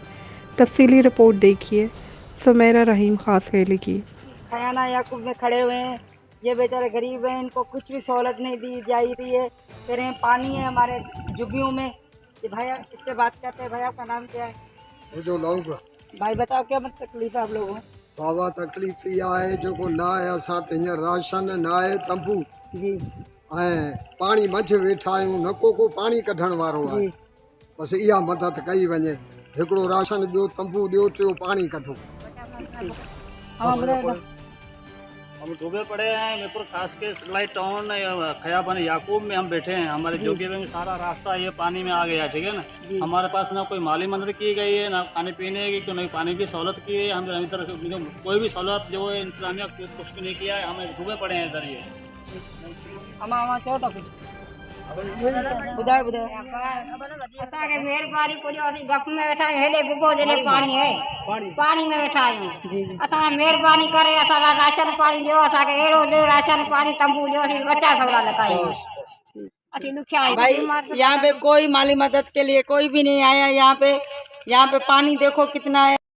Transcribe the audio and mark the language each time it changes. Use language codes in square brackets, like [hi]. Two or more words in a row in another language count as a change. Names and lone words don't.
[ur] تفصیلی رپورٹ دیکھیے سمیرا رحیم خاص خیلی کی. کھیانا یعقوب میں کھڑے ہوئے ہیں۔ یہ بیچارے غریب ہیں، ان کو کچھ بھی سہولت نہیں دی جا رہی ہے. کہہ رہے ہیں پانی ہے ہماری جھگیوں میں۔ یہ بھیا اس سے بات کرتے ہیں. بھیا آپ کا نام کیا ہے? جو لوگ بھائی بتاؤ کیا مت تکلیف ہے آپ لوگوں کو? [sd] बाबा तकलीफ़ इहा आहे जो ना आहे असां वटि हींअर राशन ना आहे तंबू जी ऐं पाणी मंझि वेठा आहियूं, न को पाणी कढण वारो आहे। जी बसि इहा मदद कई वञे, हिकिड़ो राशन ॾियो, तंबू ॾियो, टियों पाणी कढो। [ur] ہاں بتاؤ. ہم ڈوبے پڑے ہیں میرپور خاص کے سیٹلائٹ ٹاؤن خیابان یعقوب میں ہم بیٹھے ہیں. ہمارے جوگی میں سارا راستہ یہ پانی میں آ گیا، ٹھیک ہے نا۔ ہمارے پاس نہ کوئی مالی مدد کی گئی ہے، نہ کھانے پینے کی، نہیں پانی کی سہولت کی ہے. ہم ادھر کوئی بھی سہولت جو ہے انتظامیہ کچھ بھی نہیں کیا ہے. ہمیں ڈوبے پڑے ہیں ادھر یہ. हमारा चौ था कुछ बुधाए बुधाए [sd] असांखे महिरबानी करियो, असीं गप में वेठा आहियूं, हेॾे बुगो जॾहिं पाणी आहे पाणी में वेठा आहियूं। असां महिरबानी करे असां लाइ राशन पाणी ॾियो, असांखे अहिड़ो ॾियो राशन पाणी तंबू ॾियो, असीं बचा सवला लॻायूं। असीं ॾुखिया आहियूं। [ur] بھائی یہاں پے کوئی مالی مدد کے لیے کوئی بھی نہیں آیا. یہاں پے پانی دیکھو کتنا ہے.